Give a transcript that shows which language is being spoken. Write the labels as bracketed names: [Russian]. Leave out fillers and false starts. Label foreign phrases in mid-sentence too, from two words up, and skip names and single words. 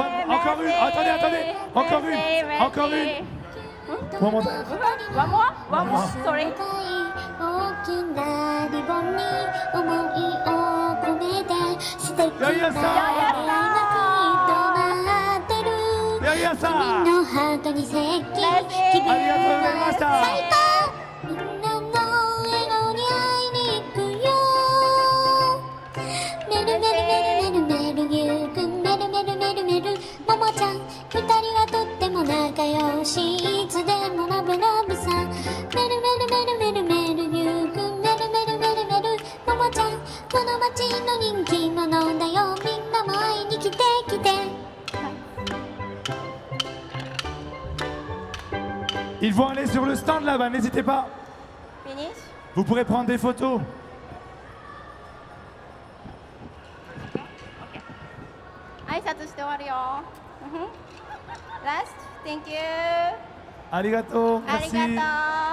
[French] Encore une, attendez, attendez. Encore une, merci. encore une. [English] One more time. One more? One more? Sorry. [Japanese] 大きなリボンに思いを込めて素敵な未来がきっと待ってるヤギヤさん君のハートに接近嬉しい気分ありがとうございました最高みんなの笑顔に会いに行くよメルメルメルメルメルゆうくんメルメルメルメルももちゃん二人はとっても仲良しいつでもラブラブさメルメルメルメルメルゆうくんメルメルメルメルももちゃんこの街の人気者だよみんなも会いに来て来て [French] Ils vont aller sur le stand là-bas, n'hésitez pas. Finish. Vous pourrez prendre des photos. [Japanese] 挨拶して終わるよ。Last. [English] Thank you. [Japanese] ありがとう。ありがとう。